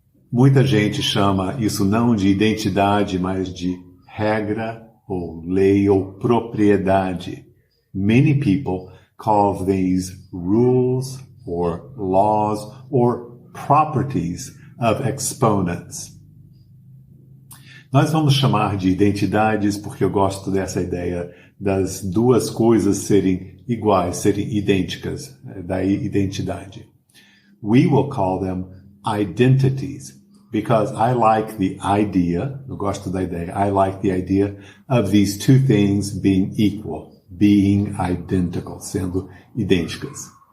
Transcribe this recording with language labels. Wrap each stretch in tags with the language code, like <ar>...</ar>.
<pt>Muita gente chama isso não de identidade, mas de regra ou lei ou propriedade.</pt> <en>Many people call these rules or laws or properties of exponents.</en> <pt>Nós vamos chamar de identidades porque eu gosto dessa ideia das duas coisas serem iguais, serem idênticas, daí identidade.</pt> <en>We will call them identities because I like the idea,</en> <pt>eu gosto da ideia,</pt> <en>I like the idea of these two things being equal, being identical,</en> <pt>sendo idênticas.</pt>